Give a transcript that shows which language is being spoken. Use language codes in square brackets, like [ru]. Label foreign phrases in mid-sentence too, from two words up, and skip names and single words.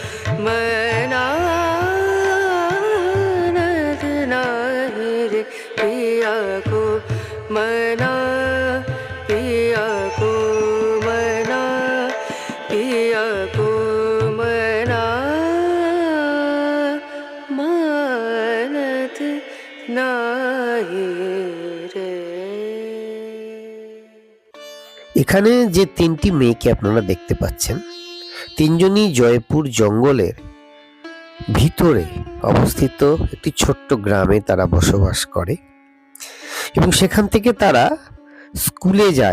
[hi] मनानत नाही रे, पिया को मना, पिया को मना, पिया को मना मानत नाही। [bn] এখানে যে তিনটি মেয়েকে আপনারা দেখতে পাচ্ছেন, তিনজনই জয়পুর জঙ্গলের ভিতরে অবস্থিত একটি ছোট্ট গ্রামে তারা বসবাস করে এবং সেখান থেকে তারা স্কুলে যায়।